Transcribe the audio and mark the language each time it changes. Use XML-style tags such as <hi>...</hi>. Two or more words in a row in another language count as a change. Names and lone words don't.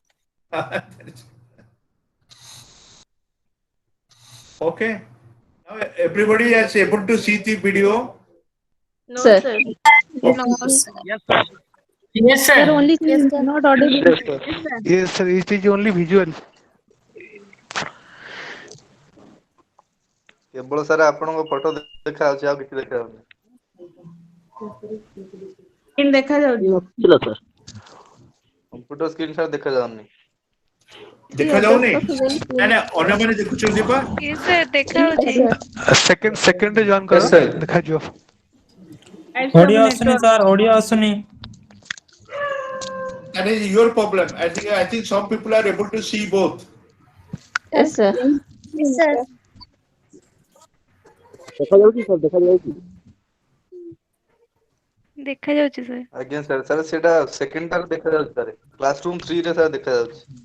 <en>Okay. Now everybody is able to see the video. No sir. Yes, sir. Yes, Sir sir. only not audible. yes sir it is only visual</en> <or>କେବଳ ସାର୍ ଆପଣଙ୍କ ଫଟୋ ଦେଖା ଯାଉଛି ଆଉ କିଛି ଦେଖା ଯାଉନି। ଦେଖା ଯାଉଛି।</or> <en>computer screen sir</en> <or>ଦେଖା ଯାଉନି। ଦେଖା ଯାଉନି ନା ଅନ୍ୟମାନେ ଦେଖୁଛନ୍ତି ପା। second ରେ join କର ଦେଖାଯିବ ଅଡିଓ ଆସୁନି ସାର୍ ଅଡିଓ ଆସୁନି।</or> <en>That is your problem. I think some people are able to see both. Yes sir. Yes, sir.</en> <or>ଦେଖା ଯାଉଛି sir. ଆଜ୍ଞା</or> <en>sir sir</en> <or>ସେଇଟା ସେକେଣ୍ଡ ଟାରେ ଦେଖା ଯାଉଛି ସାର୍ କ୍ଲାସରୁମ୍ 3 ରେ ସାର୍ ଦେଖା ଯାଉଛି।</or>